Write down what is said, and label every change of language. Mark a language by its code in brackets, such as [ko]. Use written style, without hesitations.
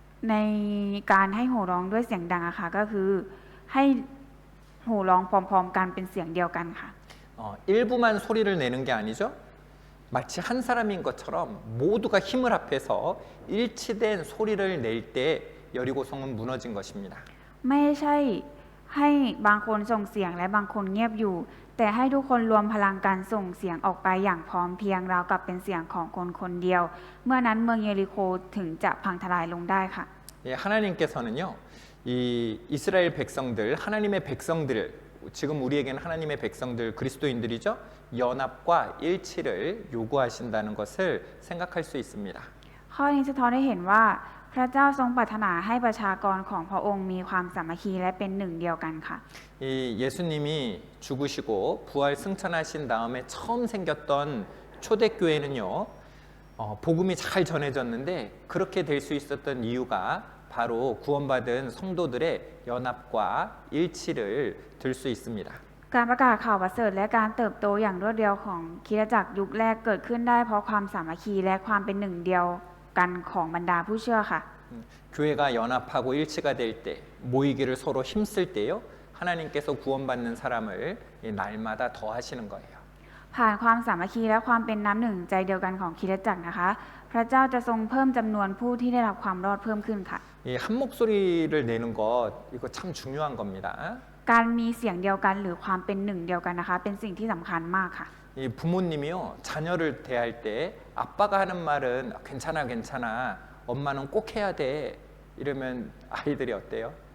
[th] ในการให้โห่ร้องด้วยเสียงดังอะค่ะก็คือให้โห่ร้องพร้อมๆกันเป็นเสียงเดียวกันค่ะ [ko] 일부만 소리를 내는 게 아니죠. 마치 한 사람인 것처럼 모두가 힘을 합해서 일치된 소리를 낼 때 여리고성은 무너진 것입니다. [th] ไม่ใช่ให้บางคนส่งเสียงและบางคนเงียบอยู่ แต่ให้ทุกคนรวมพลังกันส่งเสียงออกไปอย่างพร้อมเพรียงราวกับเป็นเสียงของคนคนเดียว เมื่อนั้นเมืองเยริโคถึงจะพังทลายลงได้ค่ะ [ko] 예, 하나님께서는요, 이 이스라엘 백성들, 하나님의 백성들, 지금 우리에게는 하나님의 백성들 그리스도인들이죠, 연합과 일치를 요구하신다는 것을 생각할 수 있습니다. [th] ข้อนี้สะท้อนให้เห็นว่าพระเจ้าทรงปรารถนาให้ประชากรของพระองค์มีความสามัคคีและเป็นหนึ่งเดียวกันค่ะ [ko] 이 예수님이 죽으시고 부활 승천하신 다음에 처음 생겼던 초대교회는요, 복음이 잘 전해졌는데 그렇게 될 수 있었던 이유가 바로 구원받은 성도들의 연합과 일치를 들 수 있습니다. [th] การประกาศข่าวประเสริฐและการเติบโตอย่างรวดเร็วของคริสตจักรยุคแรกเกิดขึ้นได้เพราะความสามัคคีและความเป็นหนึ่งเดียวกันของบรรดาผู้เชื่อค่ะ [ko] 교회가 연합하고 일치가 될 때, 모이기를 서로 힘쓸 때요, 하나님께서 구원받는 사람을 날마다 더 하시는 거예요. [th] ผ่านความสามัคคีและความเป็นน้ำหนึ่งใจเดียวกันของคริสตจักรนะคะ พระเจ้าจะทรงเพิ่มจำนวนผู้ที่ได้รับความรอดเพิ่มขึ้นค่ะ [ko] 이 한 목소리를 내는 것, 이거 참 중요한 겁니다. [th] การมีเสียงเดียวกันหรือความเป็นหนึ่งเดียวกันนะคะ เป็นสิ่งที่สำคัญมากค่ะ [ko] 이 부모님이요, 자녀를 대할 때 아빠가 하는 말은 괜찮아 괜찮아, 엄마는 꼭 해야 돼, 이러면 아이들이 어때요?